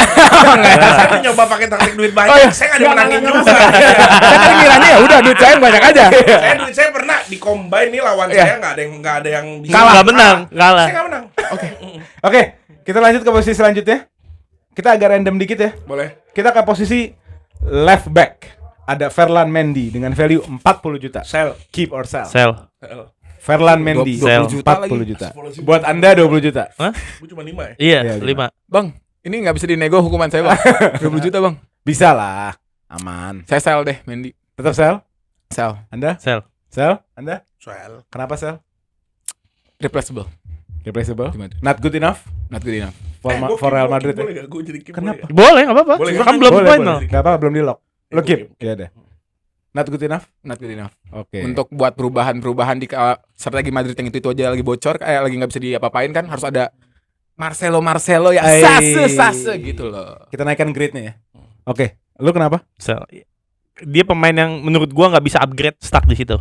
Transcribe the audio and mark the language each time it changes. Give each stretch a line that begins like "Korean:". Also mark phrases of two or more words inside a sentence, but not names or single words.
Indonesian: Saya nyoba pakai taktik duit banyak, Oh, iya. saya nggak dimenangin juga. Saya kan kiranya ya udah duit saya banyak aja. Duit saya pernah di combine nih lawan Iya. saya nggak ada yang bisa. Nggak menang, kalah. Saya nggak menang. Oke, kita lanjut ke posisi selanjutnya. Kita agak random dikit ya. Boleh. Kita ke posisi left back. Ada Ferland Mendy dengan value 40 juta. Sell.
English: Keep or sell.
Indonesian: Sell. Ferland Mendy 20 juta 40 lagi. juta. Buat Anda 20 juta. Gue cuma 5 ya. Iya, Iya, 5. Bang, ini nggak bisa dinego hukuman saya, Bang. 20 juta, Bang. Bisa lah. Aman. Saya sell deh, Mendy. Tetap sell? Sell. Anda? Sell. Sell? Anda? Sell. Kenapa sell? Replaceable. Replaceable? Gimana tuh?
English: Not good enough Not good enough. for Real Madrid ya.
Indonesian: Boleh gak gue jadi keep? Kenapa? Boleh, enggak apa-apa. Boleh, Kan belum Boleh, final. boleh. Gak apa-apa, belum di lock. Lo Itu keep. keep. Ya deh.
English: Not good enough? Not good enough.
Indonesian: Oke. Untuk buat perubahan di strategi Madrid yang itu aja lagi bocor, kayak lagi nggak bisa diapa-apain kan, harus ada Marcelo ya sase gitu loh. Kita naikkan grade-nya ya. Oke. Lu kenapa? So, dia pemain yang menurut gua nggak bisa upgrade, stuck di situ.